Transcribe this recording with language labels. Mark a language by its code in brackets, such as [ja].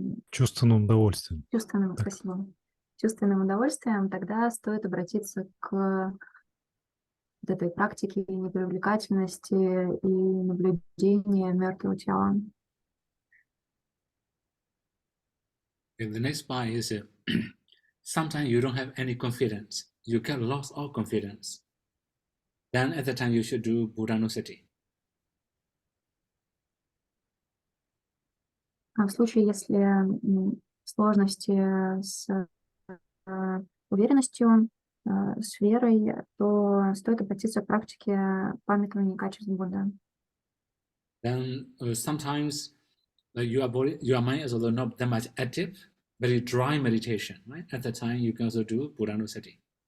[ru] чувственным удовольствием. Спасибо. Чувственным удовольствием, тогда стоит обратиться к вот этой практике непривлекательности и наблюдения мертвого тела. [en] And the next part is sometimes you don't have any confidence. You get lost all confidence. Then at the time you should do Buddhanusati. [ru] В случае, если сложности с уверенностью, с верой, то стоит обратиться к практике памятования качеств Будды. [en] Then sometimes your mind is also not that much active, very dry meditation. Right? At the time you can also do Buddhanusati.